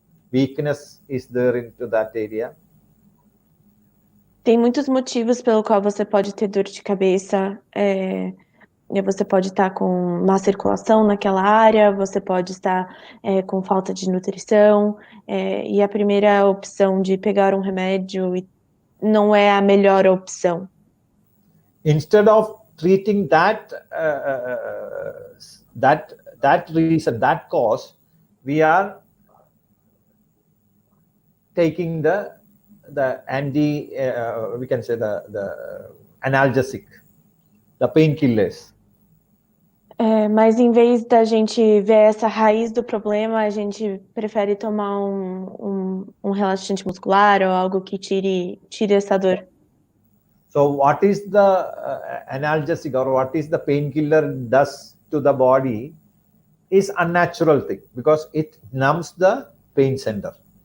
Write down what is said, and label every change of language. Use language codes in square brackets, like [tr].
[en] Weakness is there into that area. [pt] Tem muitos motivos pelo qual você pode ter dor de cabeça. Você pode estar com má circulação naquela área, você pode estar com falta de nutrição, e a primeira opção de pegar um remédio não é a melhor opção. [en] Instead of treating that reason, that cause, we are taking the we can say the analgesic, the painkillers. [pt] Mas em vez da gente ver essa raiz do problema, a gente prefere tomar um relaxante muscular ou algo que tire essa dor. [en] So what is the analgesic or what is the painkiller does to the body is unnatural thing, because it numbs the pain center.